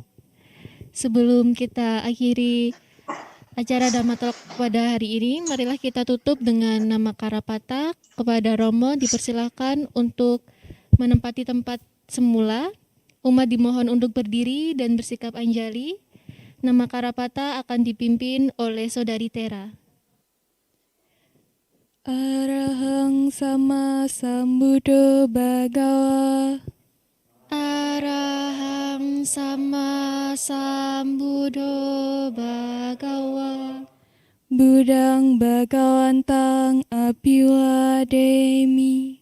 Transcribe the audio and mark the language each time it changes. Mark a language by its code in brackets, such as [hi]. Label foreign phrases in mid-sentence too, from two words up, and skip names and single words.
[id] Sebelum kita akhiri acara [en] Dhamma Talk [id] pada hari ini, marilah kita tutup dengan nama Karapata. Kepada Romo dipersilakan untuk menempati tempat semula. Umat dimohon untuk berdiri dan bersikap anjali. Nama Karapata akan dipimpin oleh Saudari Tera. [pi] Arahang sama sambuddho bhagawa. Arahang sama sambuddho bhagawa. Budang bhagawantang abhiwademi.